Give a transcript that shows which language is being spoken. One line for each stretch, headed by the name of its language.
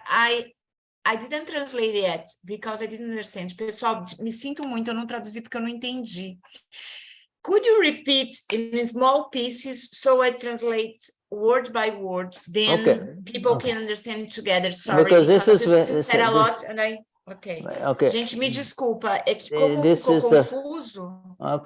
English: I didn't translate yet because I didn't understand.
Portuguese: Pessoal, me sinto muito, eu não traduzi porque eu não entendi.
English: Could you repeat in small pieces so I translate word by word? Then people can understand it together. Sorry, because you said a lot and I...
Portuguese: Okay. Gente, me desculpa. É que como ficou confuso...